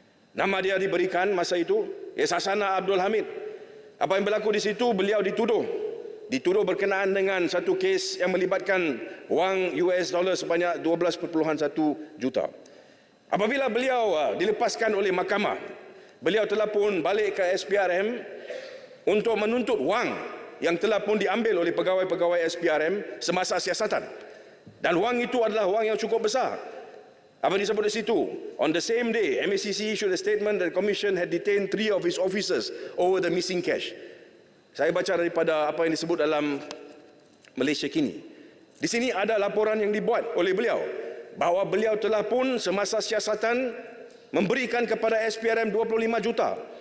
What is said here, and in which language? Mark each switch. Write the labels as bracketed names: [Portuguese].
[Malay] Nama dia diberikan masa itu Sasana Abdul Hamid. Apa yang berlaku di situ, beliau dituduh berkenaan dengan satu kes yang melibatkan wang US dollar sebanyak 12.1 juta. Apabila beliau dilepaskan oleh mahkamah, beliau telah pun balik ke SPRM untuk menuntut wang yang telah pun diambil oleh pegawai-pegawai SPRM semasa siasatan. Dan wang itu adalah wang yang cukup besar. Apa disebut di situ? [English] On the same day, MACC issued a statement that the Commission had detained 3 of its officers over the missing cash. [Malay] Saya baca daripada apa yang disebut dalam Malaysia Kini. Di sini ada laporan yang dibuat oleh beliau bahawa beliau telah pun semasa siasatan memberikan kepada SPRM 25 juta.